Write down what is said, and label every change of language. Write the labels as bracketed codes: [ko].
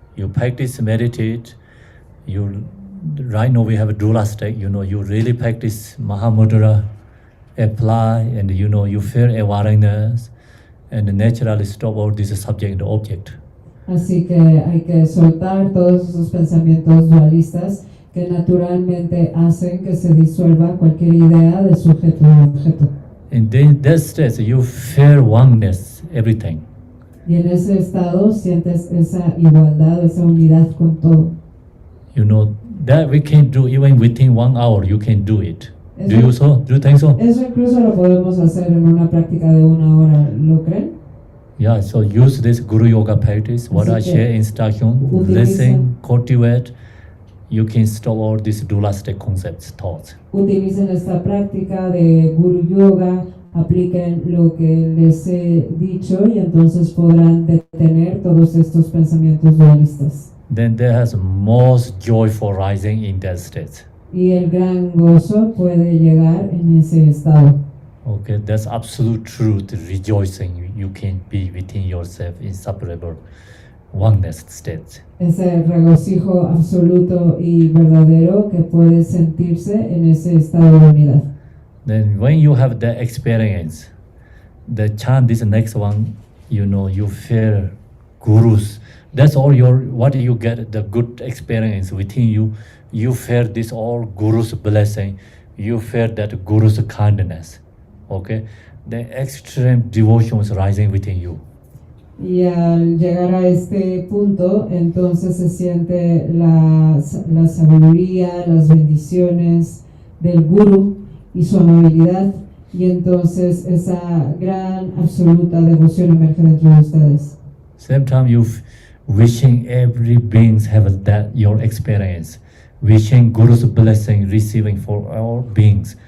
[en] You practice, meditate, right now we have a dualistic, you really practice Mahamudra, apply, and you feel awareness, and naturally stop all this subject and object. [es] Así que hay que soltar todos esos pensamientos dualistas que naturalmente hacen que se disuelva cualquier idea de sujeto y objeto. [en] In that state, you feel oneness, everything. [es] Y en ese estado sientes esa igualdad, esa unidad con todo. [en] That we can do even within 1 hour, you can do it. [es] Eso, [en] Do you think so? [es] Eso incluso lo podemos hacer en una práctica de 1 hora, ¿lo creen? [en] Yeah, so use this Guru Yoga practice, what I share instruction, listen, cultivate, you can stop all these dualistic concepts, thoughts. [es] Utilicen esta práctica de Guru Yoga, apliquen lo que les he dicho y entonces podrán detener todos estos pensamientos dualistas. [en] Then there has most joyful rising in that state. [es] Y el gran gozo puede llegar en ese estado. [en] Okay, that's absolute truth, rejoicing. You can be within yourself, inseparable oneness state. [es] Ese regocijo absoluto y verdadero que puede sentirse en ese estado de unidad. [en] Then when you have that experience, the chant this next one, you fear gurus. That's all what you get, the good experience within you. You fear this all guru's blessing. You fear that guru's kindness. Okay? The extreme devotion is rising within you. [es] Y al llegar a este punto, entonces se siente la sabiduría, las bendiciones del guru y su amabilidad, y entonces esa gran absoluta devoción emerge dentro de ustedes. [en] Same time you wishing every beings have that your experience, wishing Guru's blessing receiving for all beings.